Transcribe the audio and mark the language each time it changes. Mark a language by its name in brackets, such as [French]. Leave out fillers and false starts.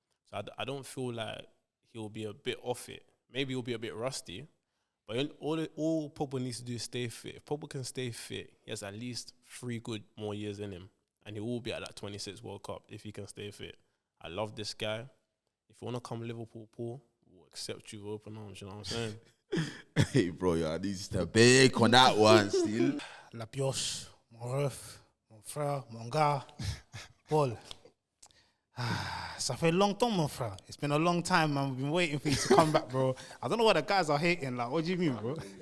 [English] So I don't feel like he'll be a bit off it. Maybe he'll be a bit rusty, but all Pogba needs to do is stay fit. If Pogba can stay fit, he has at least 3 good more years in him, and he will be at that 26 World Cup if he can stay fit. I love this guy. If you want to come Liverpool, Paul, we'll accept you with open arms, you know what I'm saying? Hey, bro, I need to bake on that one still. [French] La pioche, mon ref, mon frère, mon gars, Paul. Ça fait longtemps, mon frère. [English] It's been a long time, man. We've been waiting for you to come back, bro. I don't know what the guys are hating. Like, what do you mean, bro?